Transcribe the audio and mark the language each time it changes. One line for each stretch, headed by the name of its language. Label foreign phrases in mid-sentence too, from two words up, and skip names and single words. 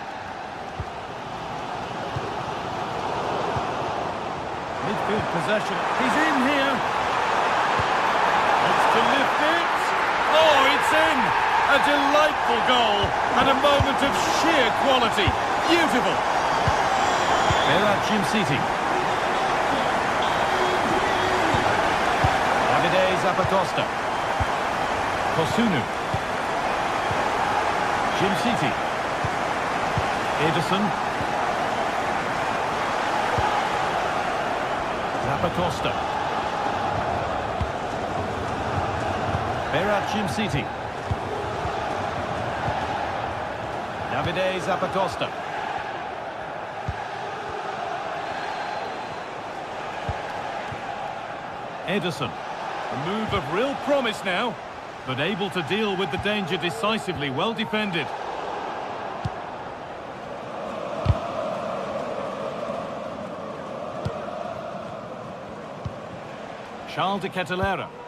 English: Midfield possession. He's in here. Looks to lift it. Oh, it's in. A delightful goal and a moment of sheer quality. Beautiful. Berat Jim City. Davide Zappacosta. Kosunu. Jim City. Ederson. Zappacosta. Berat Jim City. Davide Zappacosta. Ederson. A move of real promise now, but able to deal with the danger decisively, well defended. Charles De Ketelaere.